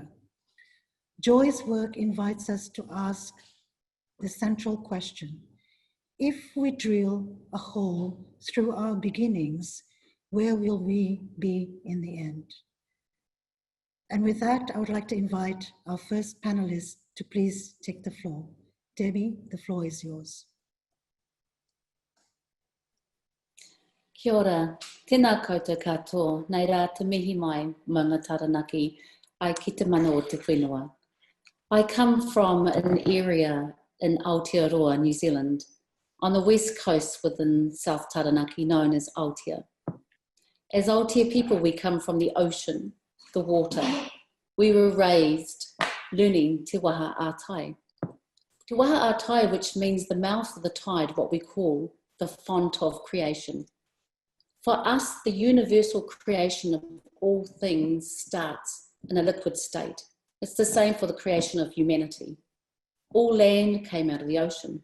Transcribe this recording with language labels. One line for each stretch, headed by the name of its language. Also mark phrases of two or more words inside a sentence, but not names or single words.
English: Joy's work invites us to ask the central question: if we drill a hole through our beginnings, where will we be in the end? And with that, I would like to invite our first panelist to please take the floor. Debbie, the floor is yours.
Māori: Kia ora, tēnā koutou katoa, nei rā te mihi mai mō ngā taranaki ai ki te mana o te whenua.
English: I come from an area in Aotearoa, New Zealand, on the west coast within South Taranaki, known as Aotea. As Aotea people, we come from the ocean, the water. We were raised learning
Māori: te waha ātai. Te waha ātai,
English: which means the mouth of the tide, what we call the font of creation. For us, the universal creation of all things starts in a liquid state. It's the same for the creation of humanity. All land came out of the ocean.